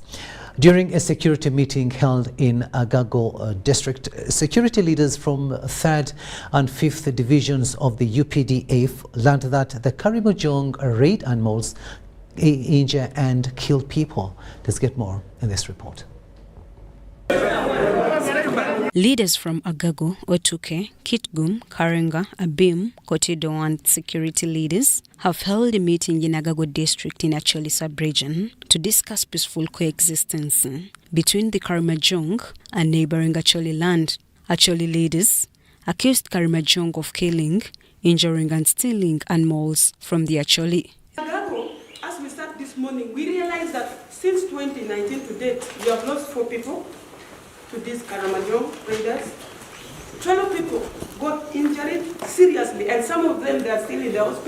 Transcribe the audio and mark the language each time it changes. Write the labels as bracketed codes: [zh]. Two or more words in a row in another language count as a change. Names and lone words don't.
[en] During a security meeting held in Agago district, security leaders from 3rd and 5th divisions of the UPDF learned that the Karimajong raid animals injure and kill people. Let's get more in this report. Leaders from Agago, Otuke, Kitgum, Karenga, Abim, Kotido and security leaders have held a meeting in Agago district in Acholi sub-region to discuss peaceful coexistence between the Karimajong and neighboring Acholi land. Acholi leaders accused Karimajong of killing, injuring and stealing animals from the Acholi. Agago, as we start this morning, we realized that since 2019 to date, we have lost 4 people to these Karimajong raiders. 12 people got injured seriously, and some of them they are still in the hospital.